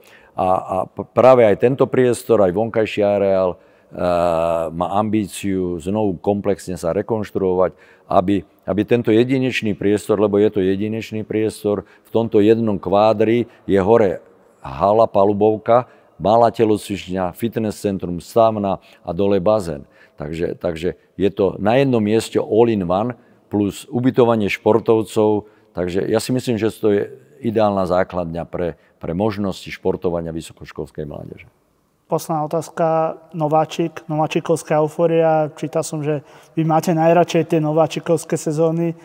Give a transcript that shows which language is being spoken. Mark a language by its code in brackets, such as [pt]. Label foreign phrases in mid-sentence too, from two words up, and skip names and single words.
[sk] A práve aj tento priestor, aj vonkajší areál má ambíciu znovu komplexne sa rekonštruovať, aby tento jedinečný priestor, lebo je to jedinečný priestor, v tomto jednom kvádri je hore hala, palubovka, malá telocvičňa, fitness centrum, sauna a dole bazén. Takže je to na jednom mieste [en] all in one [sk] plus ubytovanie športovcov. Takže ja si myslím, že to je ideálna základňa pre možnosti športovania vysokoškolskej mládeže. Posledná otázka. Nováčikovská eufória. Čítal som, že vy máte najradšej tie nováčikovské sezóny.